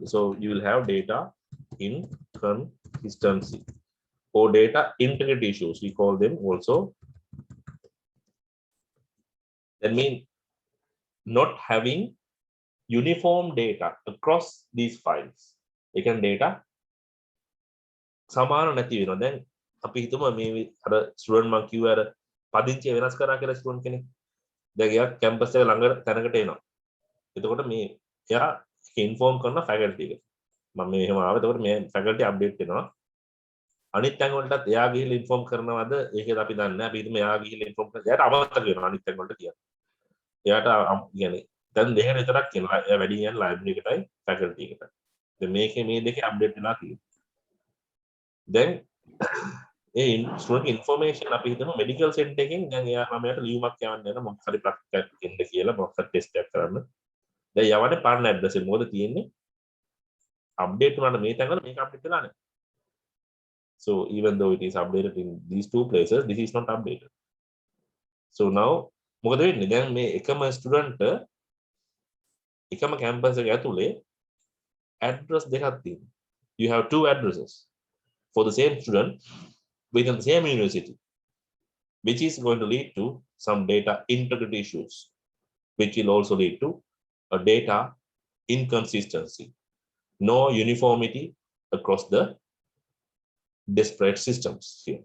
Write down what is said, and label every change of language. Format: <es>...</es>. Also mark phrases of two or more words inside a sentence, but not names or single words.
<en>So you will have data inconsistency or data integrity issues. We call them also. That means not having uniform data across these files. You can data</en> <si>සමාන නැති වෙනවා. දැන් අපි හිතමු මේ අර ස්ටුඩන්ට් මං කිව්ව අර පදිංචිය වෙනස් කරා කියලා ස්ටුඩන්ට් කෙනෙක්. දැන් එයා කැම්පස් එක ළඟ තැනකට එනවා. එතකොට මේ එයා ඉන්ෆෝම් කරන ෆැකල්ටි එක. මම මේ එහෙම ආව. එතකොට මේ ෆැකල්ටි අප්ඩේට් වෙනවා. අනිත් තැන් වලටත් එයා ගිහිල්ලා ඉන්ෆෝම් කරනවද? ඒකද අපි දන්නේ නැහැ. අපි හිතමු එයා ගිහිල්ලා ඉන්ෆෝම් කරලා එයාට අමතක වෙනවා අනිත් තැන් වලට කියලා. එයාට කියන්නේ දැන් දෙහෙර විතරක් කියනවා. එයා වැඩි යන ලයිබ්‍රරි එකටයි ෆැකල්ටි එකටයි. දැන් මේකේ මේ දෙකේ අප්ඩේට් වෙලා තියෙනවා.</si> <en>Then student information</en> <si>අපි හිතමු</si> <en>medical center</en> <si>එකෙන් දැන් එයා ළමයාට ලියුමක් යවන්න යන මොකක් හරි ප්‍රැක්ටිකල් දෙන්න කියලා මොකක් හරි ටෙස්ට් එකක් කරන්න. දැන් යවන්නේ පරණ ඇඩ්‍රස් එක. මොකද තියෙන්නේ අප්ඩේට් වුණාට මේ තැන්වල මේක අප්ඩේට් වෙලා නැහැ.</si> <en>So even though it is updated in these 2 places, this is not updated. So now</en> <si>මොකද වෙන්නේ? දැන් මේ එකම ස්ටුඩන්ට් එකම කැම්පස් එක ඇතුලේ ඇඩ්‍රස් දෙකක් තියෙනවා.</si> <en>You have 2 addresses for the same student within the same university, which is going to lead to some data integrity issues, which will also lead to a data inconsistency, no uniformity across the disparate systems here.</en>